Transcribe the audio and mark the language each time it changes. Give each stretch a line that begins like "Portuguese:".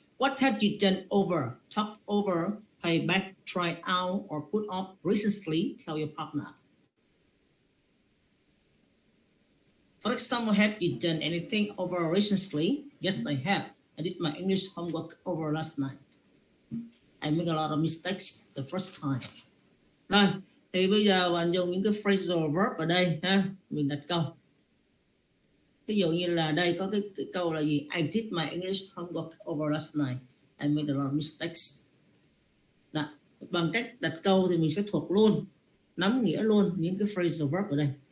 English: What have you done over, talked over, pay back, try out, or put off recently? Tell your partner. For example, have you done anything over recently? Yes, I have. I did my English homework over last night. I make a lot of mistakes the first time.
Vietnamese: Rồi, thì bây giờ bạn dùng những cái phrasal verb ở đây ha, mình đặt câu. Ví dụ như là đây có cái câu là gì?
English: I did my English homework over last night. I made a lot of mistakes. Đó.
Vietnamese: Bằng cách đặt câu thì mình sẽ thuộc luôn, nắm nghĩa luôn những cái phrasal verb ở đây.